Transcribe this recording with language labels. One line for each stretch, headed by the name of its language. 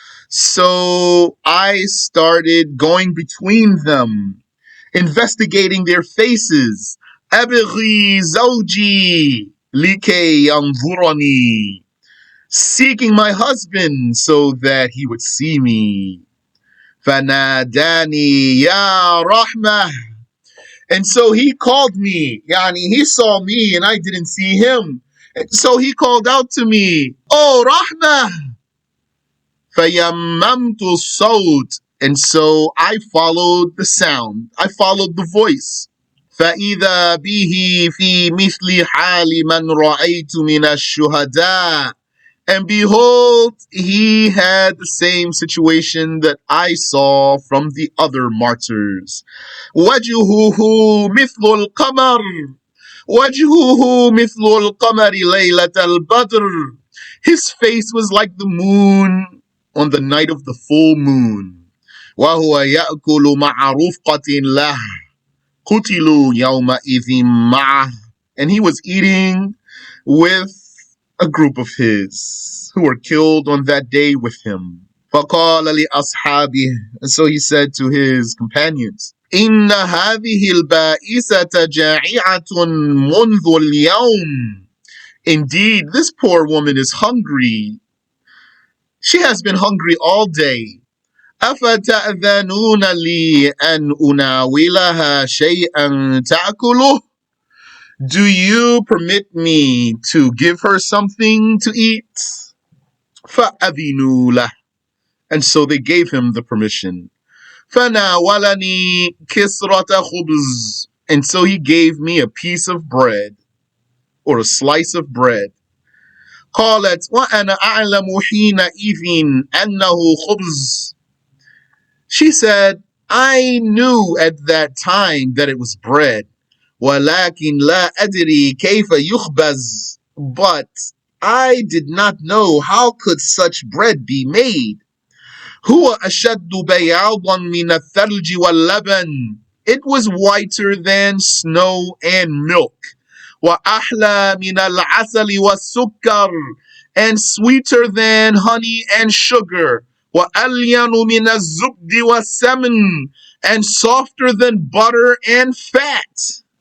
English: So I started going between them, investigating their faces.
Arabic: أَبْغِي زَوْجِي لِكَيْ يَنْظُرَنِي,
English: seeking my husband so that he would see me.
Arabic: فَنَادَانِي يَا RaHmah.
English: And so he called me. He saw me and I didn't see him. And so he called out to me, oh RaHmah.
Arabic: فَيَمَّمْتُ الصَّوْتِ,
English: and so I followed the sound. I followed the voice.
Arabic: فَإِذَا بِهِ فِي مِثْلِ حَالِ مَنْ رَأَيْتُ مِنَ الشُّهَدَاءِ.
English: And behold, he had the same situation that I saw from the other martyrs.
Arabic: وَجْهُهُ مِثْلُ الْقَمَرِ. وَجْهُهُ مِثْلُ الْقَمَرِ لَيْلَةَ الْبَدْرِ.
English: His face was like the moon on the night of the full moon.
Arabic: وَهُوَ يَأْكُلُ مَعَ رُفْقَةٍ لَهُ قُتِلُوا يَوْمَئِذٍ مَعَهُ.
English: And he was eating with a group of his who were killed on that day with him.
Arabic: فَقَالَ لِأَصْحَابِهِ,
English: and so he said to his companions,
Arabic: إِنَّ هَذِهِ الْبَائِسَةَ جَائِعَةٌ مُنْذُ الْيَوْمِ.
English: Indeed, this poor woman is hungry. She has been hungry all day.
Arabic: أَفَتَأْذَنُونَ لِي أَنْ أُنَاوِلَهَا شَيْئًا تَأْكُلُهُ.
English: Do you permit me to give her something to eat?
Arabic: فَأَذِنُوا لَهُ.
English: And so they gave him the permission.
Arabic: فَنَاوَلَنِي كِسْرَةَ خُبْزٍ.
English: And so he gave me a piece of bread, or a slice of bread.
Arabic: قالت وأنا أعلم حينئذ أنه خبز.
English: She said, I knew at that time that it was bread.
Arabic: ولكن لا أدري كيف يخبز.
English: But I did not know how could such bread be made.
Arabic: هو أشد بياضا من الثلج واللبن.
English: It was whiter than snow and milk.
Arabic: وأحلى من العسل والسكر.
English: And sweeter than honey and sugar.
Arabic: وألين من الزبد والسمن.
English: And softer than butter and fat.